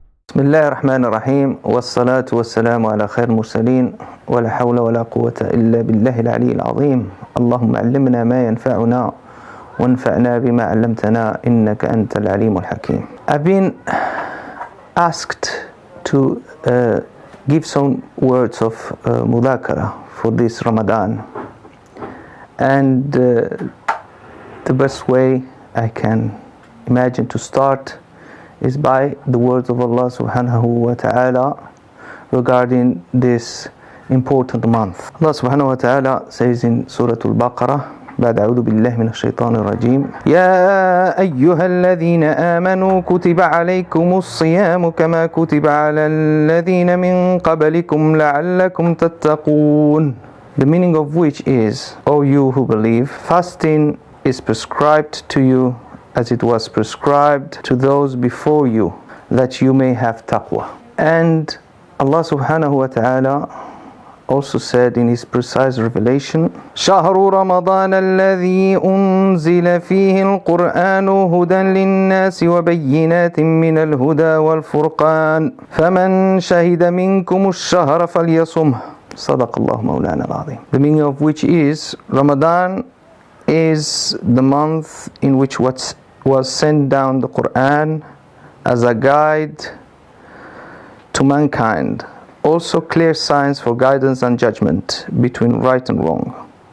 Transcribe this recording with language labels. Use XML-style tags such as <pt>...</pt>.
<ar>بسم الله الرحمن الرحيم والصلاة والسلام على خير المرسلين ولا حول ولا قوة إلا بالله العلي العظيم اللهم علمنا ما ينفعنا وانفعنا بما علمتنا إنك أنت العليم الحكيم.</ar> <en>I've been asked to give some words of mudhakara for this Ramadan, and the best way I can imagine to start is by the words of Allah subhanahu wa ta'ala regarding this important month. Allah subhanahu wa ta'ala says in Surah Al-Baqarah,</en> <ar>بعد أعوذ بالله من الشيطان الرجيم يا أيها الذين آمنوا كتب عليكم الصيام كما كتب على الذين من قبلكم لعلكم تتقون.</ar> <en>The meaning of which is, O you who believe, fasting is prescribed to you as it was prescribed to those before you, that you may have taqwa. And Allah subhanahu wa ta'ala also said in his precise revelation,</en> <ar>شهر رمضان الذي أنزل فيه القرآن هدى للناس وبينات من الهدى والفرقان فمن شهد منكم الشهر فليصمه صدق الله مولانا العظيم.</ar> <en>The meaning of which is, Ramadan is the month in which was sent down the Quran as a guide to mankind, also clear signs for guidance and judgment between right and wrong.</en>